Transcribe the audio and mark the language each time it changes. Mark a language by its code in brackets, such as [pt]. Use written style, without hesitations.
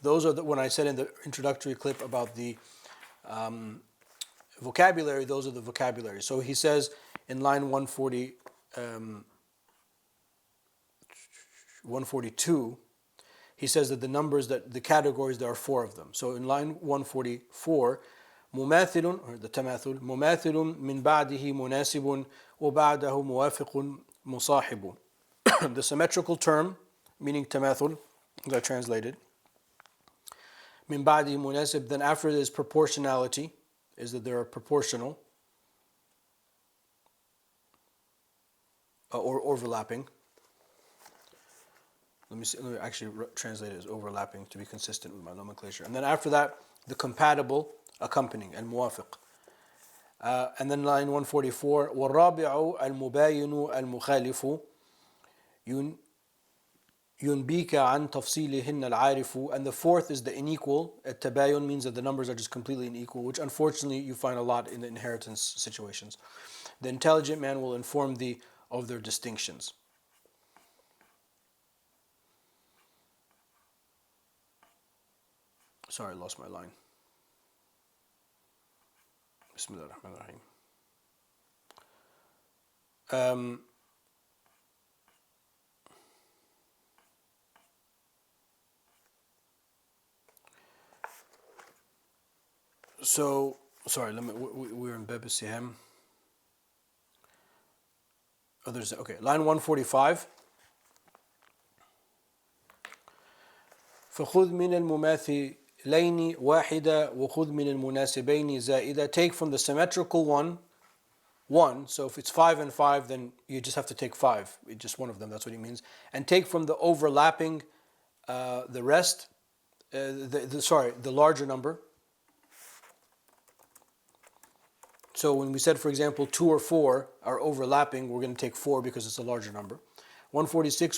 [en] Those are when I said in the introductory clip about the vocabulary, those are the vocabulary. So he says in line 142, he says that the categories, there are 4 of them. So in line 144, [ar] مماثل, [en] or the tamathul, [ar] مماثل من بعده مناسب وبعده موافق مصاحب. [en] The symmetrical term, meaning tamathul, as I translated, [ar] من بعده مناسب, [en] then after it is proportionality, is that they are proportional or overlapping. Let me actually translate it as overlapping to be consistent with my nomenclature. And then after that, the compatible, accompanying, al-muwafiq. And then line 144, [ar] وَالرَّابِعُ الْمُبَايِنُ الْمُخَالِفُ يُنْبِيكَ عَنْ تَفْصِيلِهِنَّ الْعَارِفُ. [en] And the 4th is the unequal. At-tabayun means that the numbers are just completely unequal, which unfortunately you find a lot in the inheritance situations. The intelligent man will inform thee of their distinctions. Sorry, I lost my line. Bismillah ar-Rahman ar-Rahim. So, sorry, we're in Bab Siham. Okay, line 145. [ar] فخذ من المماثلين واحدة وخذ من المناسبين زائدة. [en] Take from the symmetrical one 1. So if it's 5 and 5, then you just have to take 5. It's just one of them, that's what he means. And take from the overlapping the rest, the larger number. So when we said, for example, 2 or 4 are overlapping, we're going to take 4 because it's a larger number. 146.